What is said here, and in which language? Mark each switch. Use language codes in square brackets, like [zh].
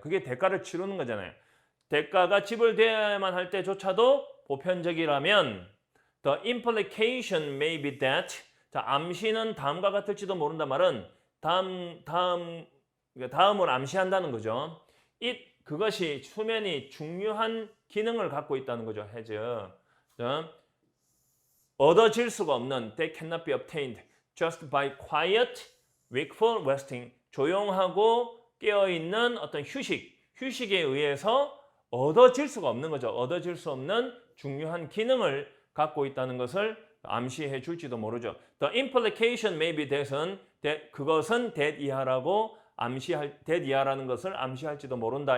[ko] 그게 대가를 치르는 거잖아요. 대가가 지불되어야만 할 때조차도 보편적이라면 [en] the implication may be that, [ko] 자, 암시는 다음과 같을지도 모른다 말은 다음을 암시한다는 거죠. 그것이 수면이 중요한 기능을 갖고 있다는 거죠. [en] has. [ko] 얻어질 수가 없는 [en] that cannot be obtained just by quiet, wakeful resting. [ko] 조용하고 깨어있는 어떤 휴식에 의해서 얻어질 수가 없는 거죠. 얻어질 수 없는 중요한 기능을 갖고 있다는 것을 암시해 줄지도 모르죠. [en] The implication may be that [ko] 은 그것은 that 이하라고 that 이하라는 것을 암시할지도 모른다.